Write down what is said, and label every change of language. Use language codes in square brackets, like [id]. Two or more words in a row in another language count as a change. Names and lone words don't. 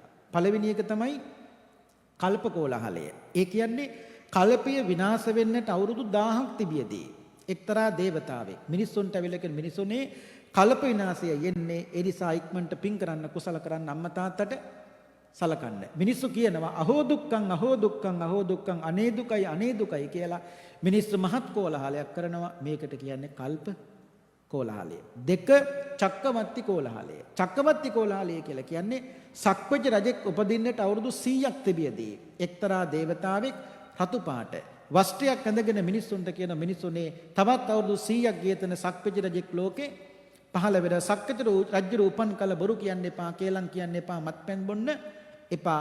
[si] පළවෙනි එක තමයි කල්ප කෝලාහලය. ඒ කියන්නේ කල්පය විනාශ වෙන්නට අවුරුදු 1000ක් තිබියදී එක්තරා දේවතාවෙක් මිනිස්සුන්ට අවිලක මිනිසුනේ කල්ප විනාශය යන්නේ ඒ නිසා ඉක්මනට පින් කරන්න කුසල කරන්න අම්මා තාත්තට සලකන්න. මිනිස්සු කියනවා [pi] අහෝ දුක්ඛං අහෝ දුක්ඛං අහෝ දුක්ඛං [si] අනේ දුකයි කියලා මිනිස්සු මහත් කෝලාහලයක් කරනවා. මේකට කියන්නේ කල්ප කෝලාහලය. දෙක චක්කවර්ති කෝලාහලය. චක්කවර්ති කෝලාහලය කියලා කියන්නේ සක්විති රජෙක් උපදින්නට අවුරුදු 100ක් තිබියදී එක්තරා දේවතාවෙක් රතු පාට වස්ත්‍රයක් ඇඳගෙන මිනිස්සුන්ට කියන මිනිස්සුනේ තවත් අවුරුදු 100ක් ගියතන සක්විති රජෙක් ලෝකේ පහළ වෙන සක්විති රජු උපන් කල බොරු කියන්න එපා, කේලම් කියන්න එපා, මත්පැන් බොන්න එපා.